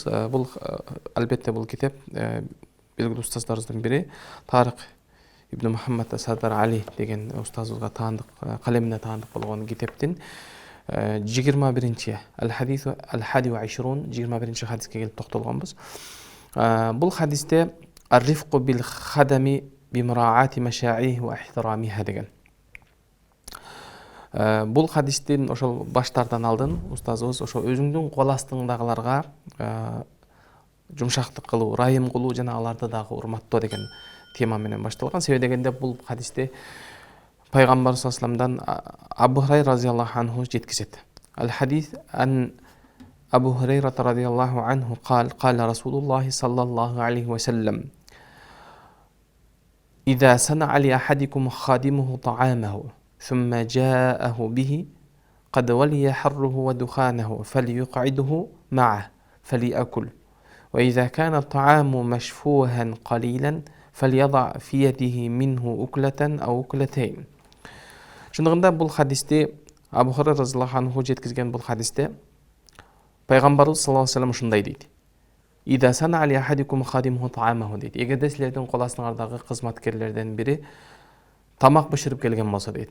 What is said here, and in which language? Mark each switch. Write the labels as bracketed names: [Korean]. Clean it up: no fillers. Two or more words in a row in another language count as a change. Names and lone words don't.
[Kyrgyz] Бул албетте бул китеп белгилүү устаздарыбыздын бири Тарык ибн Мухаммад Садар Али деген устазыбызга таандык, калемине таандык болгон китептин 21-чи [Arabic] الحديث الحادي والعشرون [Kyrgyz] 21-чи хадиске келип токтолгонбуз. Бул хадисте [Arabic] الرفق بالخدم بمراعاة مشاعرهم واحترامها [Kyrgyz] деген. Бул хадистин ошол баштардан алдын устазыбыз ошо өзүңдүн кол астыңдагыларга жумшактык кылуу, ырайым кылуу жана аларды дагы урматтоо деген тема менен башталган. Себеби дегенде бул хадисте пайгамбар саллаллаху алейхи вассаламдан Абу Хурайра [Arabic] رضي الله عنه [Kyrgyz] жеткизет. [Arabic] الحديث عن أبي هريرة رضي الله عنه قال رسول الله صلى الله عليه وسلم إذا صنع لأحدكم خادمه طعامه ثم جاءه به قد ولي حره ودخانه فليقعده معه فليأكل وإذا كان الطعام مشفوها قليلا فليضع في يده منه أكلة أو أكلتين. [Kyrgyz] Шындыгында бул хадисте Абу Хурайра [Arabic] رضي الله عنه [Kyrgyz] жеткизген бул хадисте пайгамбарыбыз [Arabic] صلى الله عليه وسلم [Kyrgyz] ушундай дейт. [Arabic] إذا صنع لأحدكم خادمه طعامه [Kyrgyz] дейт. Эгерде силердин кол астыңардагы кызматкерлерден бири тамак бышырып келген болсо дейт.